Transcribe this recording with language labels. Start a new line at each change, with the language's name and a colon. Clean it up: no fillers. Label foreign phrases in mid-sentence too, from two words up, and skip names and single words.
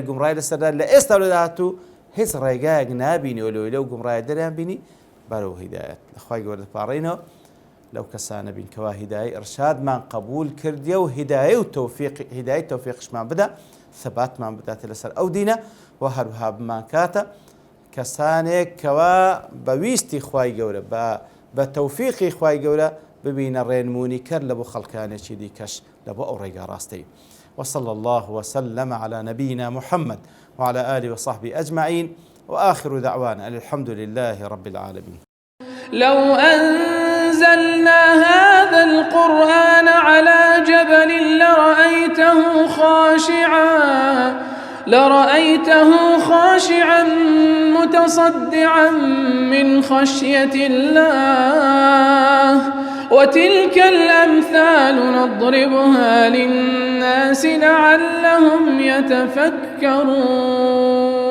Central Kurdish: گومڕایی لەسەردا لە ئێستا و لە داهاتوو هیچ ڕێگایەک نابینیەوە لەو گومڕایە دەریان بینی بەرەو هیدایەت لەخوای گەورە دەپاڕێنەوە لەو کەسانە بین کەوا هیدایەی ئیرشادمان قبول کردیە و هیدایەی تەوفیقشمان بدە ثباتمان بدات لەسەر ئەو دینە و هەروها بمانکاتە کەسانێک کەوا بەویستی خوای گەورە بە تەوفیقی خوای گەورە ببینە ڕێنمونی کرد لە بۆ خەڵکانێکی دیکەش لە بۆ ئەو ڕێگا ڕاستەی.
Arabic: وصلى الله وسلم على نبينا محمد وعلى آله وصحبه أجمعين وآخر دعوانا الحمد لله رب العالمين. لو أنزلنا هذا القرآن على جبل لرأيته خاشعا متصدعا من خشية الله وتلك الأمثال نضربها للناس لعلهم يتفكرون.